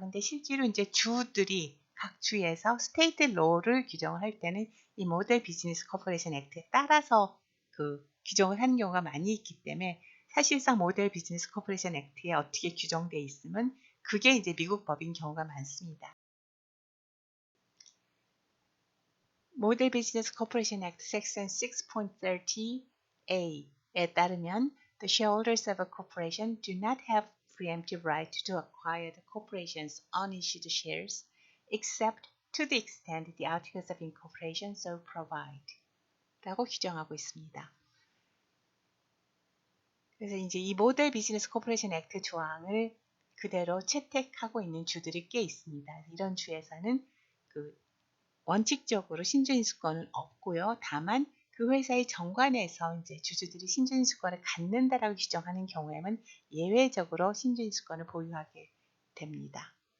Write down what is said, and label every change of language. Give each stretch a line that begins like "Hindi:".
Korean: 근데 실제로 이제 주들이 각 주에서 스테이트 로를 규정을 할 때는 이 모델 비즈니스 코퍼레이션 액트에 따라서 규정을 하는 경우가 많이 있기 때문에, 사실상 모델 비즈니스 코퍼레이션 액트에 어떻게 규정되어 있으면 그게 이제 미국 법인 경우가 많습니다. 모델 비즈니스 코퍼레이션 액트 섹션 6.30A에 따르면
English: the shareholders of a corporation do not have preemptive right to acquire the corporation's unissued shares except to the extent the articles of incorporation so provide
Korean: 라고 규정하고 있습니다. 그래서 이제 이 모델 비즈니스 코퍼레이션 액트 조항을 그대로 채택하고 있는 주들이 꽤 있습니다. 이런 주에서는 원칙적으로 신주인수권은 없고요. 다만 그 회사의 정관에서 이제 주주들이 신주인수권을 갖는다라고 규정하는 경우에는 예외적으로 신주인수권을 보유하게 됩니다.